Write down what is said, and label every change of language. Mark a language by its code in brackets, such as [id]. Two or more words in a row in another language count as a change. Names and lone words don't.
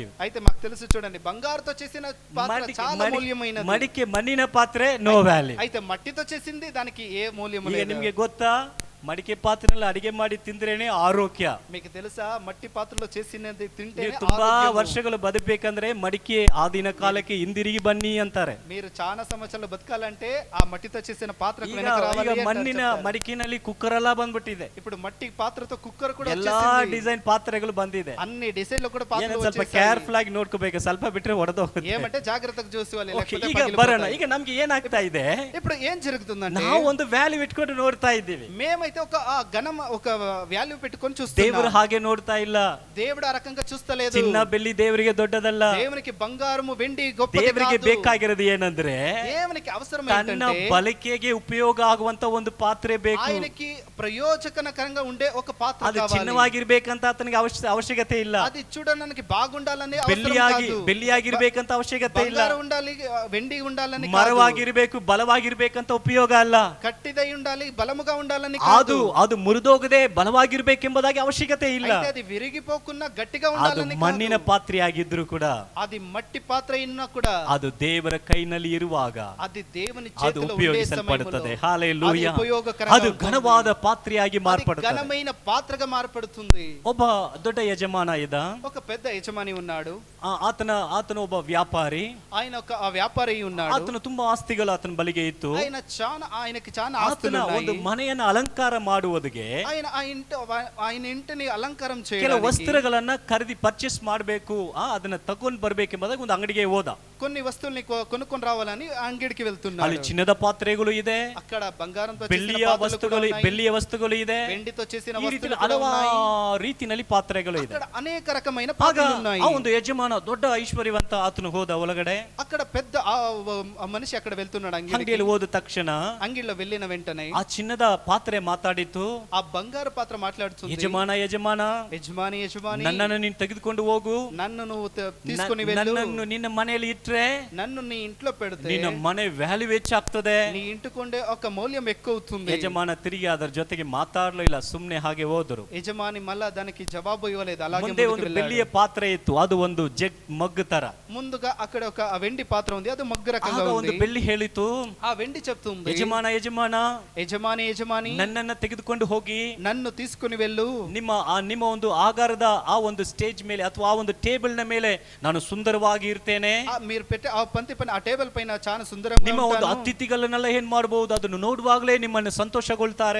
[te] అయితే మాకు తెలుసు, చూడండి, బంగారుతో చేసిన పాత్ర చాలా మూల్యమైనది. [kn] ಮಡಿಕೆ ಮಣ್ಣಿನ ಪಾತ್ರೆ [en] no value. [te] అయితే మట్టితో చేసింది దానికి ఏ మూల్యము లేదు. [kn] ನಿಮಗೆ ಗೊತ್ತಾ, ಮಡಿಕೆ ಪಾತ್ರೆಯಲ್ಲಿ ಅಡಿಗೆ ಮಾಡಿ ತಿಂದ್ರೇನೆ ಆರೋಗ್ಯ. [te] మీకు తెలుసా, మట్టి పాత్రలో చేసినది తింటే [kn] ತುಂಬಾ ವರ್ಷಗಳು ಬದುಕಬೇಕಂದ್ರೆ ಮಡಿಕೆ ಆದಿನ ಕಾಲಕ್ಕೆ ಹಿಂದಿರುಗಿ ಬನ್ನಿ ಅಂತಾರೆ. [te] మీరు చాలా సంవత్సరాలు బతకాలంటే ఆ మట్టితో చేసిన పాత్రకు వెనక రావాలి. [kn] ಈಗ ಮಣ್ಣಿನ ಮಡಿಕೆನಲ್ಲಿ ಕುಕ್ಕರ್ ಎಲ್ಲ ಬಂದ್ಬಿಟ್ಟಿದೆ. [te] ఇప్పుడు మట్టి పాత్రతో కుక్కర్ కూడా [kn] ಎಲ್ಲಾ ಡಿಸೈನ್ ಪಾತ್ರೆಗಳು ಬಂದಿದೆ. [te] అన్ని డిజైన్ లో కూడా పాత్రలు [kn] ಸ್ವಲ್ಪ ಕೇರ್ಫುಲ್ ಆಗಿ ನೋಡ್ಕೋಬೇಕು, ಸ್ವಲ್ಪ ಬಿಟ್ರೆ ಹೊಡೆದೋಗುತ್ತೆ. [te] ఏమంటే జాగ్రత్తగా చూసుకోవాలి, లేకపోతే [kn] ಈಗ ಬರೋಣ. ಈಗ ನಮ್ಗೆ ಏನಾಗ್ತಾ ಇದೆ? [te] ఇప్పుడు ఏం జరుగుతుందంటే [kn] ನಾವು ಒಂದು ವ್ಯಾಲ್ಯೂ ಇಟ್ಕೊಂಡು ನೋಡ್ತಾ ಇದ್ದೀವಿ. [te] మేమైతే ఒక వాల్యూ పెట్టుకొని చూస్తున్నాం. [kn] ದೇವರು ಹಾಗೆ ನೋಡ್ತಾ ಇಲ್ಲ. [te] దేవుడు ఆ రకంగా చూస్తలేదు. [kn] ಚಿನ್ನ ಬೆಳ್ಳಿ ದೇವರಿಗೆ ದೊಡ್ಡದಲ್ಲ. [te] దేవునికి బంగారము వెండి గొప్పది కాదు. [kn] ದೇವರಿಗೆ ಬೇಕಾಗಿರೋದು ಏನಂದ್ರೆ [te] దేవునికి అవసరం [kn] ತನ್ನ [te] ఏంటంటే [kn] ಬಳಕೆಗೆ ಉಪಯೋಗ ಆಗುವಂತ ಒಂದು ಪಾತ್ರೆ ಬೇಕು. [te] ఆయనకి ప్రయోజనకరంగా ఉండే ఒక పాత్ర [kn] ಅದು [te] కావాలి. [kn] ಚಿನ್ನವಾಗಿರ್ಬೇಕಂತ ಆತನಿಗೆ ಅವಶ್ಯಕತೆ ಇಲ್ಲ. [te] అది చూడడానికి బాగుండాలని అవసరం కాదు. [kn] ಬೆಳ್ಳಿಯಾಗಿರ್ಬೇಕಂತ ಅವಶ್ಯಕತೆ ಇಲ್ಲ. [te] బంగారు ఉండాలి, వెండి ఉండాలని కాదు. [kn] ಮರವಾಗಿರ್ಬೇಕು, ಬಲವಾಗಿರ್ಬೇಕಂತ ಉಪಯೋಗ ಅಲ್ಲ. [te] కట్టిదై ఉండాలి, బలముగా ఉండాలని కాదు. [kn] ಅದು ಮುರಿದೋಗದೆ ಬಲವಾಗಿರ್ಬೇಕೆಂಬುದಾಗಿ ಅವಶ್ಯಕತೆ ಇಲ್ಲ. [te] అది విరిగిపోకుండా గట్టిగా [kn] ಅದು [te] ఉండాలని కాదు. [kn] ಮಣ್ಣಿನ ಪಾತ್ರೆಯಾಗಿದ್ರು ಕೂಡ, [te] అది మట్టి పాత్ర అయినా కూడా, [kn] ಅದು ದೇವರ ಕೈನಲ್ಲಿ ಇರುವಾಗ [te] అది దేవుని [kn] ಅದು [te] చేతిలో ఉండే [kn] ಉಪಯೋಗಿಸಲ್ಪಡುತ್ತದೆ. [te] సమయంలో [kn] ಹಲ್ಲೆಲೂಯಾ. [te] అది ఉపయోగకరంగా [kn] ಅದು [te] ఉంటుంది. [kn] ಘನವಾದ ಪಾತ್ರೆಯಾಗಿ [te] అది [kn] ಮಾರ್ಪಡುತ್ತದೆ. [te] ఘనమైన పాత్రగా ಮಾರ್ಪಡುతుంది. [kn] ಒಬ್ಬ ದೊಡ್ಡ ಯಜಮಾನ ಇದ್ದ. [te] ఒక పెద్ద యజమాని ఉన్నాడు. [kn] ಆತನ ಒಬ್ಬ ವ್ಯಾಪಾರಿ. [te] ఆయన ఒక వ్యాపారి ఉన్నాడు. [kn] ಆತನು ತುಂಬಾ ಆಸ್ತಿಗಳು ಆತನ ಬಳಿಗೆ ಇತ್ತು. [te] ఆయనకి చాలా ఆస్తులు ఉన్నాయి. [kn] ಒಂದು ಮನೆಯನ್ನು ಅಲಂಕಾರ ಮಾಡುವುದಕ್ಕೆ [te] ఆయన ఇంటిని ಅಲಂಕಾರಂ [kn] ಕೆಲವು ವಸ್ತ್ರಗಳನ್ನ ಖರೀದಿ ಪರ್ಚೇಸ್ ಮಾಡಬೇಕು, ಅದನ್ನ ತಗೊಂಡು ಬರ್ಬೇಕೆಂಬುದಾಗಿ ಒಂದು ಅಂಗಡಿಗೆ ಹೋದ. [te] కొన్ని వస్తువుల్ని కొనుక్కొని రావాలని అంగడికి [kn] ಅಲ್ಲಿ [te] వెళ్తున్నాడు. [kn] ಚಿನ್ನದ ಪಾತ್ರೆಗಳು ಇದೆ, [te] అక్కడ బంగారంతో [kn] ಬೆಳ್ಳಿಯ ವಸ್ತುಗಳು ಇದೆ, [te] వెండితో చేసిన [kn] ಈ ರೀತಿ [te] వస్తువులు కూడా ఉన్నాయి. [kn] ಹಲವಾರು ರೀತಿಯಲ್ಲಿ ಪಾತ್ರೆಗಳು ಇದೆ. [te] అక్కడ అనేక రకమైన [kn] ಆಗ [te] పాత్రలు ఉన్నాయి. [kn] ಆ ಒಂದು ಯಜಮಾನ ದೊಡ್ಡ ಐಶ್ವರ್ಯವಂತ ಆತನು ಹೋದ ಒಳಗಡೆ, [te] అక్కడ పెద్ద ఆ మనిషి అక్కడ వెళ్తున్నాడు [kn] ಅಂಗಡಿಯಲ್ಲಿ ಹೋದ ತಕ್ಷಣ [te] అంగిల్లో వెళ్ళిన వెంటనే [kn] ಆ ಚಿನ್ನದ ಪಾತ್ರೆ ಮಾತಾಡಿತು, [te] ఆ బంగారు పాత్ర మాట్లాడుతుంది, [kn] ಯಜಮಾನ [te] యజమాని [kn] ನನ್ನನ್ನು ನೀನು ತೆಗೆದುಕೊಂಡು ಹೋಗು, [te] నన్ను నువ్వు తీసుకొని వెళ్ళు, [kn] ನನ್ನನ್ನು ನಿನ್ನ ಮನೆಯಲ್ಲಿ ಇಟ್ರೆ [te] నన్ను నీ ఇంట్లో పెడితే [kn] ನಿನ್ನ ಮನೆ ವ್ಯಾಲ್ಯೂ ಹೆಚ್ಚಾಗ್ತದೆ. [te] నీ ఇంటికుండే ఒక మౌల్యం ఎక్కువ అవుతుంది. [kn] ಯಜಮಾನ ತಿರುಗಿ ಅದರ ಜೊತೆಗೆ ಮಾತಾಡಲಿಲ್ಲ, ಸುಮ್ಮನೆ ಹಾಗೆ ಹೋದರು. [te] యజమాని మళ్ళా దానికి జవాబు ఇవ్వలేదు, అలాగే [kn] ಮುಂದೆ ಒಂದು ಬೆಳ್ಳಿಯ ಪಾತ್ರೆ ಇತ್ತು, ಅದು ಒಂದು [en] jug mug [kn] ತರ. [te] ముందుగా అక్కడ ఒక వెండి పాత్ర ఉంది, అది మగ్గు రకంగా [kn] ಆಗ [te] ఉంది. [kn] ಒಂದು ಬೆಳ್ಳಿ ಹೇಳಿತು, [te] ఆ వెండి చెప్తుంది, యజమాని [kn] ನನ್ನನ್ನ ತೆಗೆದುಕೊಂಡು ಹೋಗಿ [te] నన్ను తీసుకుని వెళ్ళు, [kn] ನಿಮ್ಮ ಒಂದು ಆಗಾರದ ಆ ಒಂದು ಸ್ಟೇಜ್ ಮೇಲೆ ಅಥವಾ ಆ ಒಂದು ಟೇಬಲ್ ನ ಮೇಲೆ ನಾನು ಸುಂದರವಾಗಿ ಇರ್ತೇನೆ. [te] మీరు పెట్టే ఆ పంక్తి పైన ఆ టేబుల్ పైన చాలా సుందరంగా [kn] ನಿಮ್ಮ ಒಂದು ಅತಿಥಿಗಳನ್ನೆಲ್ಲ ಏನ್ ಮಾಡಬಹುದು, ಅದನ್ನು ನೋಡುವಾಗಲೇ ನಿಮ್ಮನ್ನು ಸಂತೋಷಗೊಳ್ತಾರೆ.